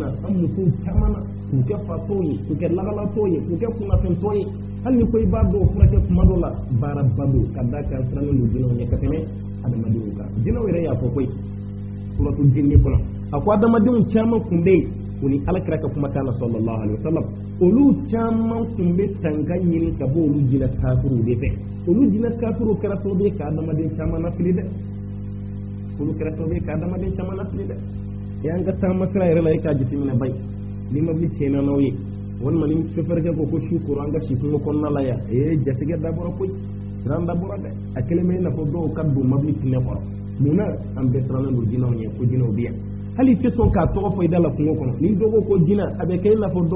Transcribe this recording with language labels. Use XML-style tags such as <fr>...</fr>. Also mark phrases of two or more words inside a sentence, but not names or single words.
<bm>an musow caman na k'u kɛ fatɔw ye k'u kɛ lagalatɔw ye k'u kɛ kunnafɛntɔw ye hali ni ko i b'a dɔn furakɛ kuma dɔ la baaraba don ka d'a kan sirannen don jinɛw ɲɛ ka tɛmɛ adamadenw kan jinɛw yɛrɛ y'a fɔ koyi suratu jinni kɔnɔ a ko adamadenw caman kun bɛ yen u ni Alakira ka kumakan na</bm> <ar>صلى الله عليه وسلم</ar> <bm>olu caman kun bɛ tanga ɲini ka bɔ olu jinɛ kafiruw de fɛ olu jinɛ kafiruw kɛra sababu ye ka adamaden caman lafili dɛ olu kɛra sababu ye ka adamaden caman lafili dɛ an ka taama sira yɛrɛ la e k'a jateminɛ bayi ni mobili tiɲɛna n'aw ye walima ni sofɛrikɛ ko ko su kora an ka si kungo kɔnɔna la yan jatigɛ dabɔra koyi siran dabɔra dɛ a kelen bɛ i n'a fɔ dɔw ka don mobili tinɛ kɔrɔ munna an bɛɛ sirannen don jinɛw ɲɛ ko jinɛw bɛ yan hali tɛ sɔn k'a tɔgɔ fɔ i da la kungo kɔnɔ ni dɔ ko jinɛ a bɛ kɛ i n'a fɔ dɔ</bm>